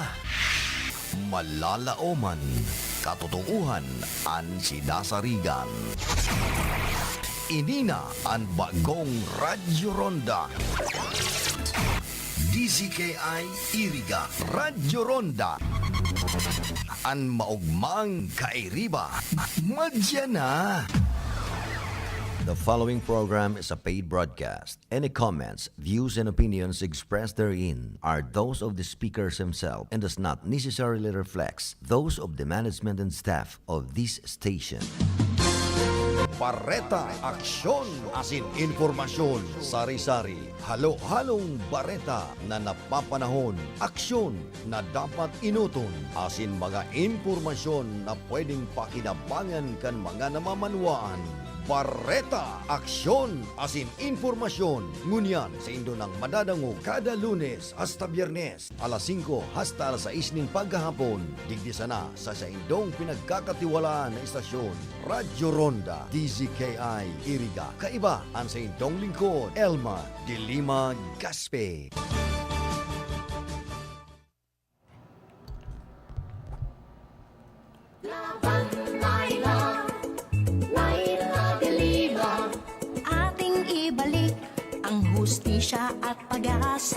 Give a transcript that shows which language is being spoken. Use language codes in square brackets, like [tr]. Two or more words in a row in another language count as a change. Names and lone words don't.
[bik] Malalaoman, katotohanan ang sinasarigan. Inina ang bagong Radyo Ronda. DZKI Iriga Radyo Ronda. Ang maugmang kairiba. Madya na. [en] The following program is a paid broadcast. Any comments, views, and opinions expressed therein are those of the speakers himself and does not necessarily reflect those of the management and staff of this station. [bik] Bareta Aksyon asin informasyon sari-sari. [tl] Halo-halong bareta na napapanahon. [bik] Aksyon na dapat inuton asin mga informasyon na pwedeng pakinabangan kan mga namamanwaan. Bareta Aksyon asin informasyon. Ngunyan sa indo ng madadango kada Lunes hasta Biyernes alas 5 hasta alas 6 ng paghahapon. Digdi sana sa indong pinagkakatiwalaan na istasyon Radyo Ronda DZKI Iriga. Kaiba ang sa indong lingkod Elma de Lima Gaspe. [tl] Hustisya at pag-asa.